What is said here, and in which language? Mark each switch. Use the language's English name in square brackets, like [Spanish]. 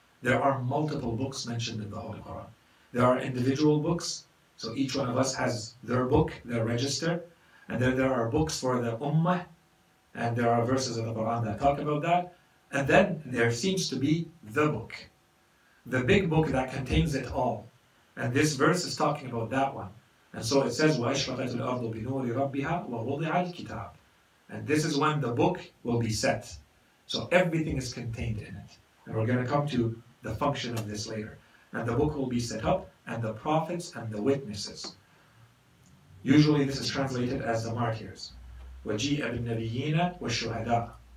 [English] There are multiple books mentioned in the Holy Quran. There are individual books, so each one of us has their book, their register, and then there are books for the Ummah, and there are verses of the Quran that talk about that, and then there seems to be the book, the big book that contains it all, and this verse is talking about that one. And so it says, [Arabic] وَأَشْرَقَتِ الْأَرْضُ بِنُورِ رَبِّهَا وَوُضِعَ الْكِتَابِ. [English] And this is when the book will be set. So everything is contained in it. And we're going to come to the function of this later. And the book will be set up, and the prophets and the witnesses. Usually this is translated as the martyrs. [Arabic] وَجِيءَ بِالنَّبِيِّينَ وَالشُّهَدَاءِ.